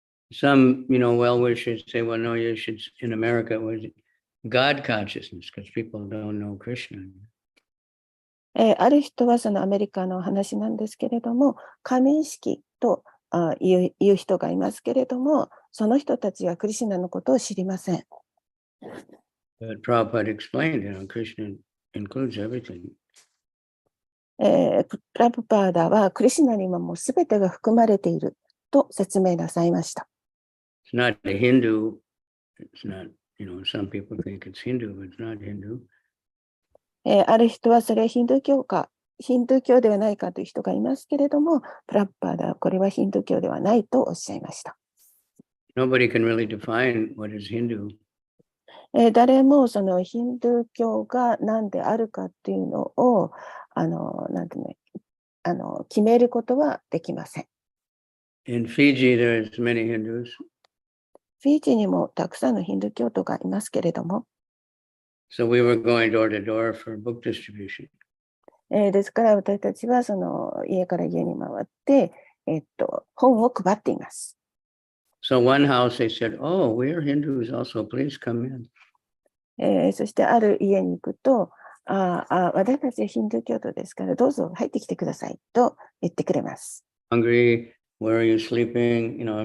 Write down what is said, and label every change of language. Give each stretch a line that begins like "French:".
English: Some, well-wishers say, well, no, you should, in America, it was God consciousness, because people don't know Krishna.
Japanese: ある人はアメリカの話なんですけれども、神意識と言う人がいますけれども、その人たちはクリシュナのことを知りません。
English: But Prabhupada explained, Krishna includes everything.
Japanese: プラブパーダはクリシュナにもすべてが含まれていると説明なさいました。
English: It's not a Hindu. It's not, some people think it's Hindu, but it's not Hindu.
Japanese: ある人はそれはヒンドゥー教ではないかという人がいますけれども、プラブパーダはこれはヒンドゥー教ではないとおっしゃいました。
English: Nobody can really define what is Hindu.
Japanese: 誰もヒンドゥー教が何であるかっていうのをなんていうの、決めることはできません。
English: In Fiji, there's many Hindus.
Japanese: フィジーにもたくさんのヒンドゥー教徒がいますけれども、
English: So we were going door to door for book distribution.
Japanese: ですから私たちは家から家に回って、本を配っています。
English: So one house they said, oh, we're Hindus also, please come in.
Japanese: そしてある家に行くと、私たちはヒンドゥー教徒ですからどうぞ入ってきてくださいと言ってくれます。
English: Hungry, where are you sleeping?